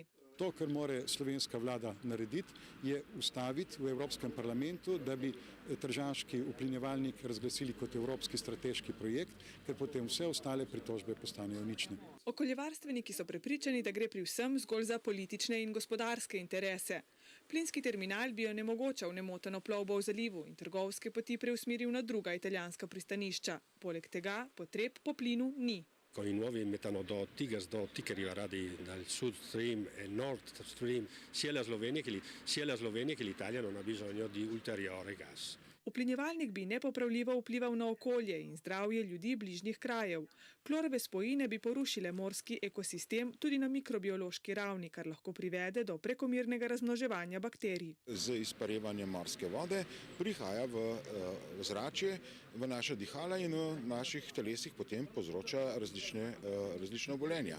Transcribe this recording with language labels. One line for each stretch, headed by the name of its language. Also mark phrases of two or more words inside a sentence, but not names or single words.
Slovenian: To, kar mora slovenska vlada narediti, je ustaviti v Evropskem parlamentu, da bi tržaški uplinjevalnik razglasili kot evropski strateški projekt, ker potem vse ostale pritožbe postanejo nične. Okoljevarstveniki so prepričani, da gre pri vsem zgolj za politične in gospodarske interese. Plinski terminal bi onemogočal nemoteno plovbo v zalivu in trgovske poti preusmeril na druga italijanska pristanišča. Poleg tega potreb po plinu ni.
Italian: Con i nuovi metanodotti, gasdotti che arriveranno dal Sud Stream e Nord Stream, sia la Slovenia che l'Italia non ha bisogno di ulteriore gas.
Slovenian: Uplinjevalnik bi nepopravljivo vplival na okolje in zdravje ljudi bližnjih krajev. Klorove spojine bi porušile morski ekosistem tudi na mikrobiološki ravni, kar lahko privede do prekomernega razmnoževanja bakterij. Z izparevanjem morske vode prihaja v ozračje, v naša dihala in v naših telesih potem povzroča različne obolenja.